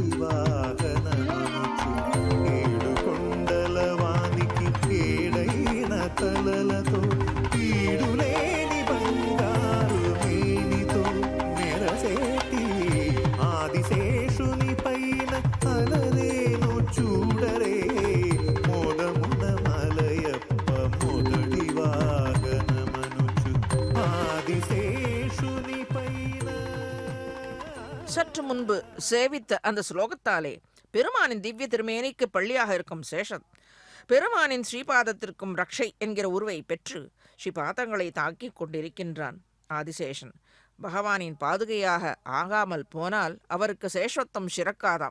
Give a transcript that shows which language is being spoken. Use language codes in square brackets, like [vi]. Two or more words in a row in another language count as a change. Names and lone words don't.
[te] వాహనమనుచు ఏడు కొండల వానికి ఏడైన తలలతో ఈడులేని బంగారు మేనితో మెరసేటి ఆదిశేషుని పైన అలరేను చూడరే మోదమున మలయప్ప మొదటి వాహనమనుచు ఆదిశేషుని పైన [ta] சற்று முன்பு சேவித்த அந்த ஸ்லோகத்தாலே பெருமானின் திவ்ய திருமேனிக்கு பள்ளியாக இருக்கும் சேஷன் பெருமானின் ஸ்ரீபாதத்திற்கும் ரக்ஷை என்கிற உருவை பெற்று ஸ்ரீபாதங்களை தாக்கிக் கொண்டிருக்கின்றான் ஆதிசேஷன். பகவானின் பாதுகையாக ஆகாமல் போனால் அவருக்கு சேஷத்துவம் சிறக்காதாம்.